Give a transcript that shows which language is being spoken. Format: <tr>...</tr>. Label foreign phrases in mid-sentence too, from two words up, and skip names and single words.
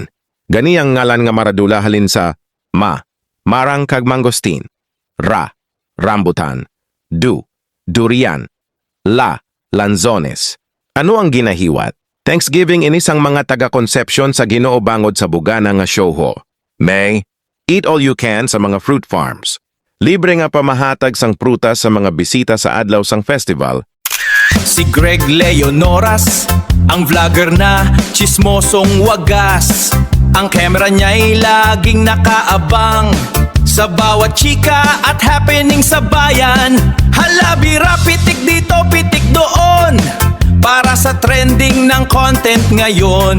<hil>Gani ang ngalan nga Maradula halin sa marang kag mangosteen, rambutan, durian, lanzones. Ano ang ginahiwat? Thanksgiving inisang mga taga-Concepcion sa Ginoo bangod sa bugana nga showho. May</hil> <en>eat all you can</en> <hil>sa mga</hil> <en>fruit farms.</en> <hil>Libre nga pamahatag sang prutas sa mga bisita sa adlaw sang festival.</hil> <tl>Si Greg Leonoras, ang vlogger na chismosong wagas. Ang camera niya'y laging nakaabang sa bawat chika at happening sa bayan. Halabira, pitik dito, pitik doon, para sa trending ng content ngayon.</tl>